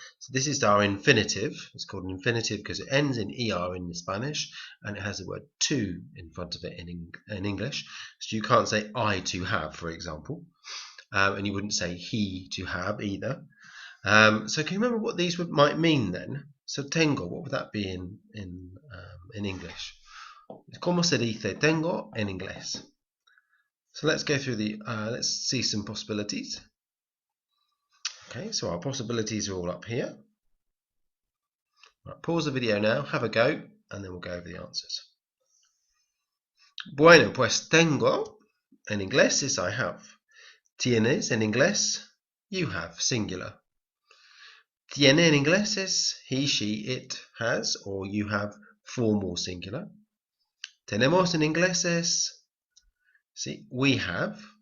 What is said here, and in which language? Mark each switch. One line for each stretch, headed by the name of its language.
English: So this is our infinitive. It's called an infinitive because it ends in er in Spanish, and it has the word to in front of it in English. So you can't say I to have, for example, and you wouldn't say he to have either. So can you remember what these might mean then? So tengo, what would that be in English?
Spanish: ¿Cómo se dice tengo en inglés?
English: So let's go through let's see some possibilities. Okay, so our possibilities are all up here. Right, pause the video now, have a go, and then we'll go over the answers.
Spanish: Bueno, pues tengo, en inglés
English: is I have.
Spanish: Tienes, en inglés,
English: you have, singular.
Spanish: Tiene en inglés
English: is he, she, it has, or you have, formal singular.
Spanish: Tenemos en inglés es, see,
English: we have.